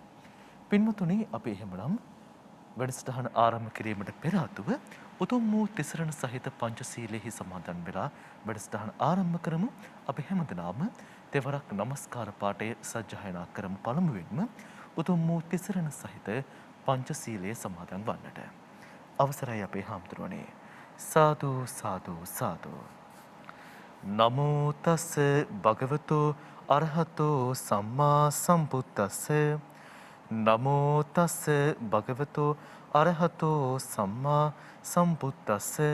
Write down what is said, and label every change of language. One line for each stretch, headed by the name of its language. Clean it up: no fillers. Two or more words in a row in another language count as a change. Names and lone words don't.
Sinhala: පින්වතුනි, අපි එහෙමනම් වැඩසටහන ආරම්භ කිරීමට පෙර ආතුව උතුම් වූ තිසරණ සහිත පංචශීලයෙහි සමාදන් වෙලා වැඩසටහන ආරම්භ කරමු. අපි හැමදෙනාම දෙවරක් নমස්කාර පාඨය සජ්ජායනා කරමු. පළමුවෙන්ම උතුම් වූ තිසරණ සහිත පංචශීලයේ සමාදන් වන්නට. අවසරයි අපේ හාමුදුරුවනේ. සාදු සාදු සාදු.
Pali: නමෝ තස් භගවතෝ අරහතෝ සම්මා සම්බුද්දස්ස. නමෝ තස් භගවතෝ අරහතෝ සම්මා සම්බුද්දස්ස.